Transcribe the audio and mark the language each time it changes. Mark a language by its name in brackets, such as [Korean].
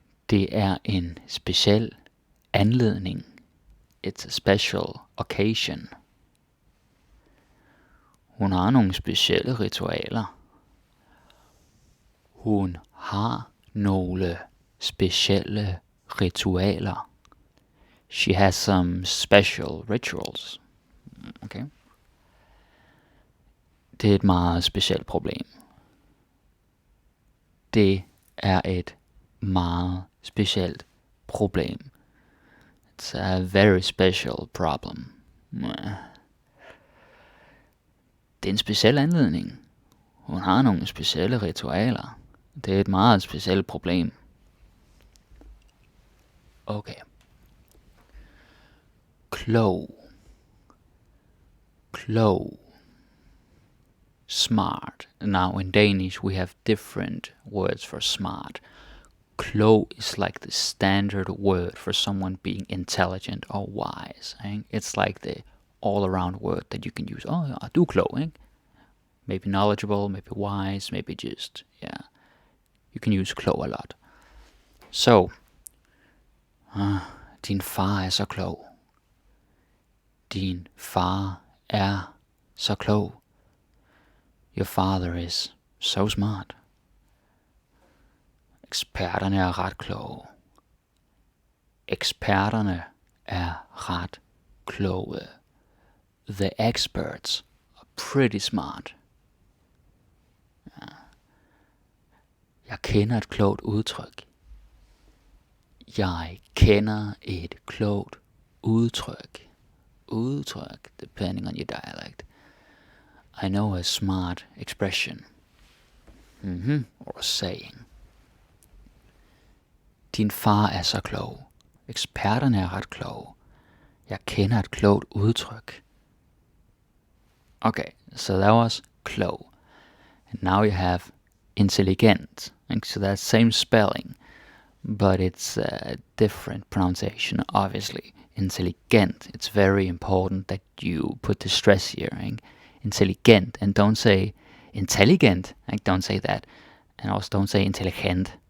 [Danish] Det er en speciel anledning. [English] It's a special occasion. [Danish] Hun har nogle specielle ritualer. Hun har nogle specielle ritualer. [English] She has some special rituals. Okay. [Danish] Det er et meget specielt problem. Det er et meget specielt problem. [English] It's a very special problem. [Danish] Det er en speciel anledning. Hun har nogle specielle ritualer. Det er et meget specielt problem. [English] Okay. [Danish] Klog. [English] Smart. Now in Danish we have different words for smart. Klog is like the standard word for someone being intelligent or wise. Right? It's like the all-around word that you can use. Oh, [Danish] ja, du er klog, ikke? [English] Maybe knowledgeable, maybe wise, maybe just, yeah. You can use klog a lot. So, [Danish] din far er så klog. Din far er så klog. [English] Your father is so smart. [Danish] Eksperterne er ret kloge. Eksperterne er ret kloge. [English] The experts are pretty smart. [Danish] Jeg kender et klogt udtryk. Jeg kender et klogt udtryk. [English] Udtryk, depending on your dialect. I know a smart expression. Or a saying. [Danish] Din far er så klog. Eksperterne er ret kloge. Jeg kender et klogt udtryk. [English] Okay, so that was klog. And now you have intelligent. So that's same spelling, but it's a different pronunciation, obviously. intelligent. It's very important that you put the stress here. Right? Intelligent, and don't say intelligent. Like, don't say that, and also don't say intelligent.